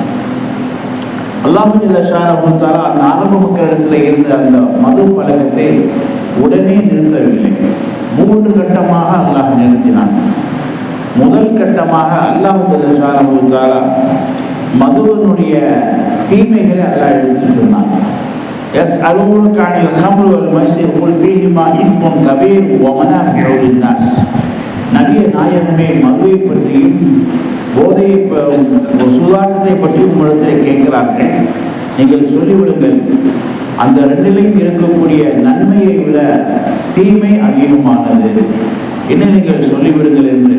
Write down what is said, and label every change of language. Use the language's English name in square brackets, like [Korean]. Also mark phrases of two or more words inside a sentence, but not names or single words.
[Arabic] الله جل شأنه تعالى [Tamil] அந்த அரபு மக்களிடத்தில் இருந்த அந்த மது பழக்கத்தை உடனே நிறுத்தவில்லை. 3 கட்டமாக அல்லாஹ் நிறுத்தினான். முதல் கட்டமாக [Arabic] الله جل شأنه تعالى [Tamil] மதுவினுடைய தீமைகளை அல்லாஹ் எடுத்து சொன்னான். [Arabic] يسألونك عن الخمر والميسر قل فيهما إثم كبير ومنافع للناس. [Tamil] நபியே நாயகமே, மதுவை பற்றியும் போதையை சூதாட்டத்தை பற்றியும் உங்களிடத்திலே கேட்கிறார்கள். நீங்கள் சொல்லிவிடுங்கள், அந்த ரெண்டிலையும் இருக்கக்கூடிய நன்மையை விட தீமை அதிகமானது என்ன நீங்கள் சொல்லிவிடுங்கள் என்று.